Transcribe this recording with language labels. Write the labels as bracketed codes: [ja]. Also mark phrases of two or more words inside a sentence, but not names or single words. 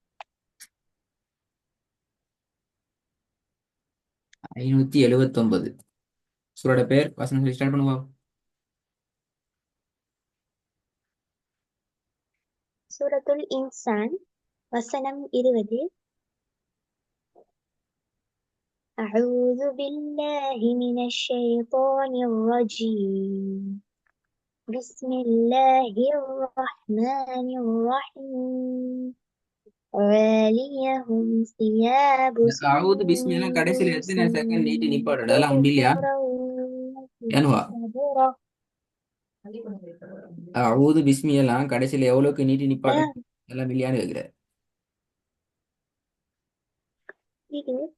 [ta] 579. சூரோட பேர் வசனம் சொல்லி ஸ்டார்ட் பண்ணுவோம். சூரத்துல் இன்சான் வசனம் 20. [ar] أعوذ بالله من الشيطان الرجيم. بسم الله الرحمن الرحيم. عاليهم ثياب أعوذ بسم الله [ta] கடைசியில் [ar] سندس [ta] எத்தனை செகண்ட் நீட்டி நிப்பாடு அதெல்லாம் உண்டு இல்லையா? [ar] خضر [ta] ஏனுவா [ar] وستبرق. أعوذ بسم [ta] எல்லாம் கடைசியில் எவ்வளவுக்கு நீட்டி நிப்பாட்டு آه، எல்லாம் இல்லையான்னு கேட்கிற. இது